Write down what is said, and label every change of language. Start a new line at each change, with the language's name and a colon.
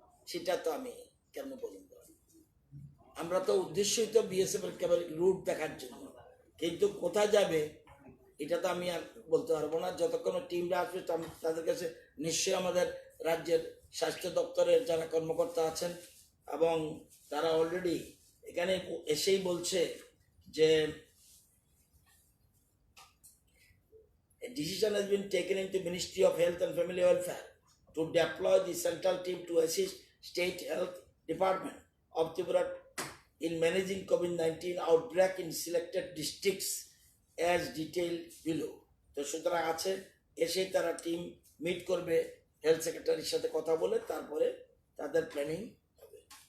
Bangla: সেটা তো আমি কেন বলুন, আমরা তো উদ্দেশ্যই তো বিএসএফ এর কেবল রুট দেখার জন্য, কিন্তু কোথায় যাবে এটা তো আমি আর বলতে পারবো না। যতক্ষণ টিমরা আসবে তাদের কাছে নিশ্চয়ই আমাদের রাজ্যের স্বাস্থ্য দপ্তরের যারা কর্মকর্তা আছেন এবং তারা অলরেডি এখানে এসেই বলছে যে
English: a decision has been taken into Ministry of Health and Family Welfare to deploy the central team to assist State Health Department of Tripura in managing COVID-19 outbreak in selected districts as detailed below.
Bangla: তো সুতরাং আছে এসেই তারা team meet করবে health সেক্রেটারির সাথে কথা বলে, তারপরে তাদের প্ল্যানিং হবে।